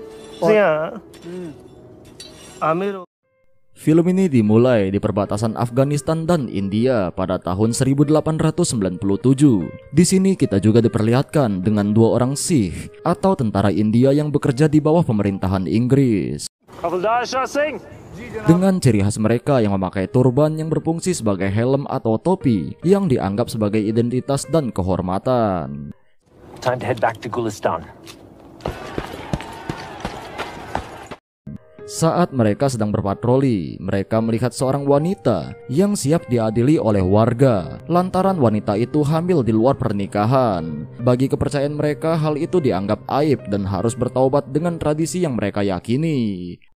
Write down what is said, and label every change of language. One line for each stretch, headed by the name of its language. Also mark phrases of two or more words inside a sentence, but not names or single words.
Indonesian: आमिर Film ini dimulai di perbatasan Afghanistan dan India pada tahun 1897. Di sini kita juga diperlihatkan dengan dua orang Sikh atau tentara India yang bekerja di bawah pemerintahan Inggris. Dengan ciri khas mereka yang memakai turban yang berfungsi sebagai helm atau topi yang dianggap sebagai identitas dan kehormatan.
English: Time to head back to Gulistan.
Indonesian: Saat mereka sedang berpatroli, mereka melihat seorang wanita yang siap diadili oleh warga lantaran wanita itu hamil di luar pernikahan. Bagi kepercayaan mereka, hal itu dianggap aib dan harus bertaubat dengan tradisi yang mereka yakini.